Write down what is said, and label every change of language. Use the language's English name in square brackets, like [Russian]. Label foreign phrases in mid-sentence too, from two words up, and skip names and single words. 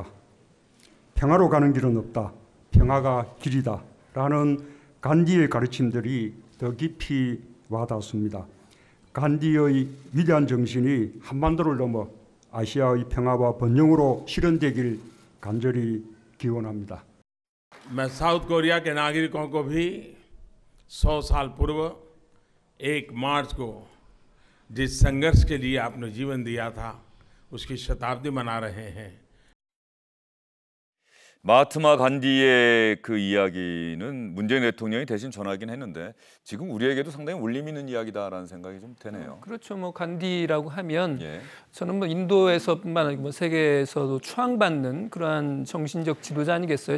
[Korean] 평화로 가는 길은 없다. 평화가 길이다. 라는 간디의 가르침들이 더 깊이 와닿습니다. 간디의 위대한 정신이 한반도를 넘어 아시아의 평화와 번영으로 실현되길 간절히 기원합니다. [Hindi] मैं साउथ कोरिया के नागरिकों को भी 100 साल पूर्व 1 मार्च को जिस संघर्ष के लिए आपने जीवन दिया था उसकी शताब्दी मना रहे हैं. [Korean] 마하트마 간디의 그 이야기는 문재인 대통령이 대신 전하긴 했는데 지금 우리에게도 상당히 울림 있는 이야기다라는 생각이 좀 되네요. 그렇죠. 뭐 간디라고 하면 예. 저는 뭐 인도에서뿐만 아니고 뭐 세계에서도 추앙받는 그러한 정신적 지도자 아니겠어요?